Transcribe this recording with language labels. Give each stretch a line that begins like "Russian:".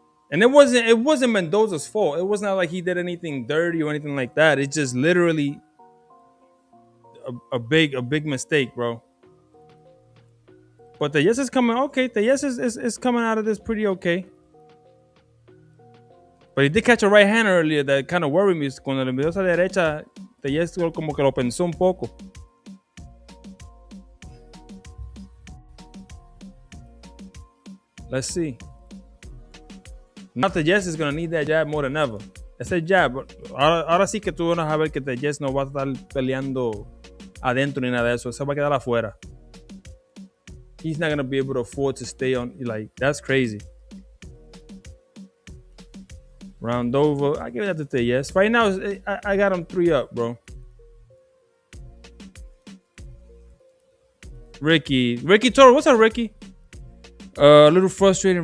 English: And it wasn't Mendoza's fault. It was not like he did anything dirty or anything like that. It's just literally a big mistake, bro. But the yes is coming okay. The yes is coming out of this pretty okay. But he did catch a right hand earlier that kind of worried me.
Spanish: Cuando le envió esa derecha, the yes como que lo pensó un poco.
English: Let's see. Now the Jess is going to need that jab more than ever.
Spanish: Ese jab. Ahora sí que tú vas a ver que the Jess no va a estar peleando adentro ni nada de eso. Se va a quedar afuera.
English: He's not going to be able to afford to stay on. Like, that's crazy. Round over. I give that to Tellez. Right now, I got him 3-up, bro. Ricky Toro. What's up, Ricky? A little frustrating.